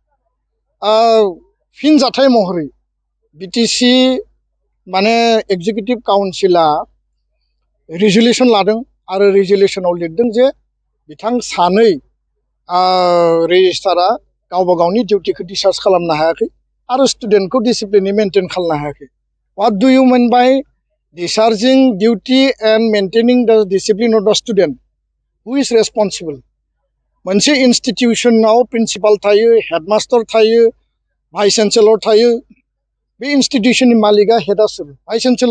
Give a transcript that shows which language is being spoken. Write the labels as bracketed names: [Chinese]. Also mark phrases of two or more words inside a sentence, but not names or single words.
[Bodo] फिन जाथाय महरै बिटिसि माने [English] executive council [Bodo] रिजुलेसन लादों आरो रिजुलेसनाव लिरदों जे बिथां सानै रेजिस्ट्रारा गावबा गावनि डिउटिखौ डिस्चार्ज खालामनो हायाखै आरो स्टुडेन्टखौ डिसिप्लिनै मेनटेन खालामनो हायाखै। [English] What do you mean by discharging duty and maintaining the discipline of the student who is responsible? [Bodo] मोनसे इन्स्टिटिउसनाव प्रिन्सिपाल थायो, हेडमास्टार थायो, [English] vice chancellor [Bodo] थायो। बे इन्स्टिटिउसननि मालिकआ हेडआ सोर? [English] vice chancellor.